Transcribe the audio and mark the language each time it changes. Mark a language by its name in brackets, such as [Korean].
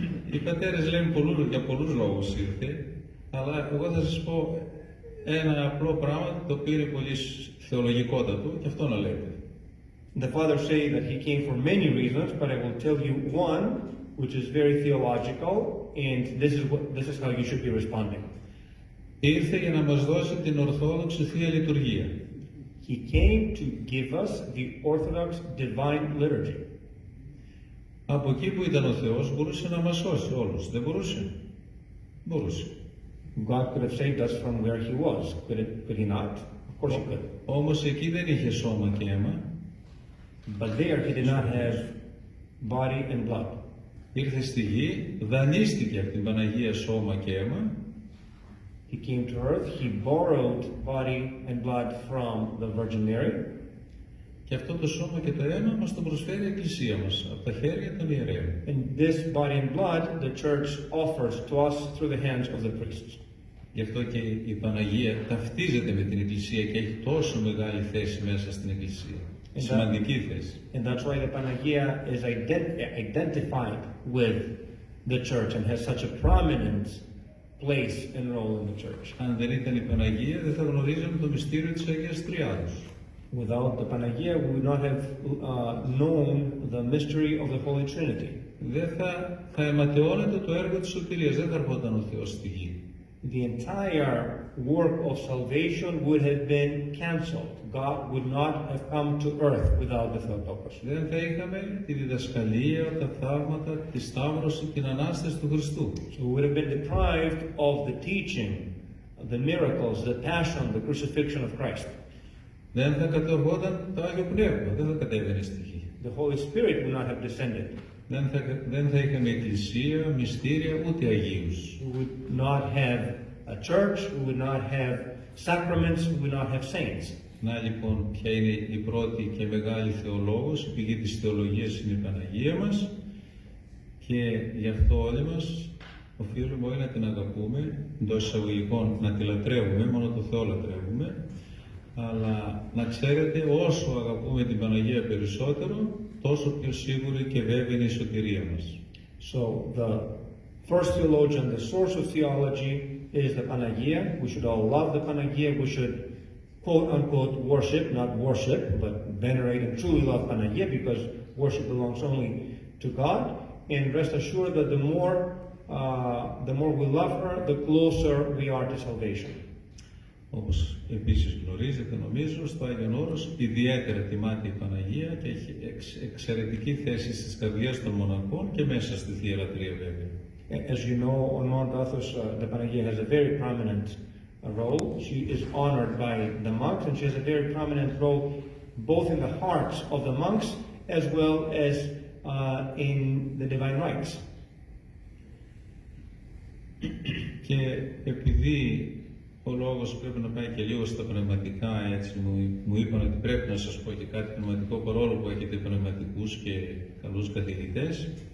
[Greek] Οι πατέρες λένε για πολλούς λόγους ήρθε, αλλά εγώ θα σας πω ένα απλό πράγμα το οποίο είναι πολύ θεολογικότατο και αυτό να λέτε. [English] The fathers say that he came for many reasons, but I will tell you one, which is very theological, and this is how you should be responding. [Greek] Ήρθε για να μας δώσει την ορθόδοξη Θεία Λειτουργία. [English] He came to give us the Orthodox Divine Liturgy. [Greek] Από εκεί που ήταν ο Θεός μπορούσε να μας σώσει όλους. Δεν μπορούσε? Μπορούσε. [English] God could have saved us from where he was. Could he not? Of course he could. [Greek] Όμως εκεί δεν είχε σώμα και αίμα. [English] But there he did not have body and blood. [Greek] Ήρθε στη γη, δανείστηκε από την Παναγία σώμα και αίμα. [English] He came to earth, he borrowed body and blood from the Virgin Mary. [Greek] Και αυτό το σώμα και το αίμα μας το προσφέρει η Εκκλησία μας, από τα χέρια των ιερέων. [English] And this body and blood the church offers to us through the hands of the priests. [Greek] Γι' αυτό και η Παναγία ταυτίζεται με την Εκκλησία και έχει τόσο μεγάλη θέση μέσα στην Εκκλησία. Σημαντική θέση. [English] And that's why the Panagia is identified with the church and has such a prominent place and role in the church. [Greek] Αν δεν ήταν η Παναγία, δεν θα γνωρίζαμε το μυστήριο της Αγίας Τριάδος. [English] Without the Panagia, we would not have known the mystery of the Holy Trinity. [Greek] Δεν θα αιματαιώνεται το έργο της σωτηρίας, δεν θα ερχόταν ο Θεός στη γη. [English] The entire work of salvation would have been cancelled. God would not have come to earth without the Theotokos. [Greek] Δεν θα είχαμε τη διδασκαλία, τα θαύματα, τη σταύρωση, την Ανάσταση του Χριστού. [English] So we would have been deprived of the teaching, the miracles, the passion, the crucifixion of Christ. [Greek] Δεν θα κατοργόταν το Άγιο Πνεύμα, δεν θα κατέβαινε στη γη. [English] The Holy Spirit would not have descended. [Greek] Δεν θα είχαμε εκκλησία, μυστήρια, ούτε Αγίους. [English] We would not have a church, we would not have sacraments, we would not have saints. [Greek] Να λοιπόν ποια είναι η πρώτη και μεγάλη θεολόγος, η πηγή της θεολογίας είναι η Παναγία μας και γι' αυτό όλοι μας οφείλουμε όλοι να την αγαπούμε, εντός εισαγωγικών να τη λατρεύουμε, μόνο το Θεό λατρεύουμε, αλλά να ξέρετε όσο αγαπούμε την Παναγία περισσότερο, τόσο πιο σίγουρη και βέβαιη είναι η σωτηρία μας. [English] So the first theologian, the source of theology is the Panagia. We should all love the Panagia. We should quote unquote worship, not worship, but venerate and truly love Panagia because worship belongs only to God. And rest assured that the more we love her, the closer we are to salvation. [Greek] Όπως επίσης γνωρίζετε νομίζω, στο Άγιον Όρος ιδιαίτερα τιμάται η Παναγία και έχει εξαιρετική θέση στις καρδιές των μοναχών και μέσα στη Θεία Λατρεία βέβαια. [English] As you know, on Mount Athos, the Panagia has a very prominent role. She is honored by the monks and she has a very prominent role both in the hearts of the monks as well as in the divine rites. [Greek] Και επειδή ο λόγος πρέπει να πάει και λίγο στα πνευματικά, έτσι μου είπαν ότι πρέπει να σας πω και κάτι πνευματικό παρόλο που έχετε πνευματικούς και καλούς καθηγητές.